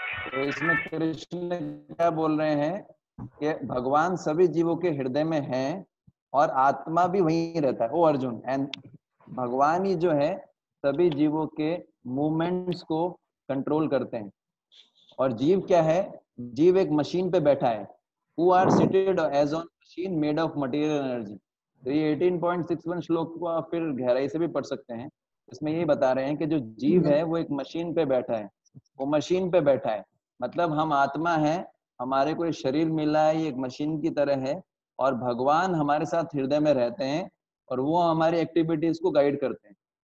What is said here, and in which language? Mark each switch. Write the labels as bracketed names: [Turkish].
[Hindi] तो इसमें कृष्ण क्या बोल रहे हैं कि भगवान सभी जीवों के हृदय में हैं और आत्मा भी वहीं रहता है। ओ अर्जुन, एंड भगवान ही जो है सभी जीवों के मूवमेंट्स को कंट्रोल करते हैं। और जीव क्या है? जीव एक मशीन पे बैठा है, [English] who are seated as on machine made of material energy। [Hindi] तो ये 18.61 श्लोक को आप फिर गहराई से भी पढ़ सकते हैं। इसमें यही बता रहे हैं कि जो जीव है वो एक मशीन पे बैठा है, वो मशीन पे बैठा है, मतलब हम आत्मा है, हमारे को शरीर मिला है, ये एक मशीन की तरह है, और भगवान हमारे साथ हृदय में रहते हैं और वो हमारी एक्टिविटीज को गाइड करते हैं।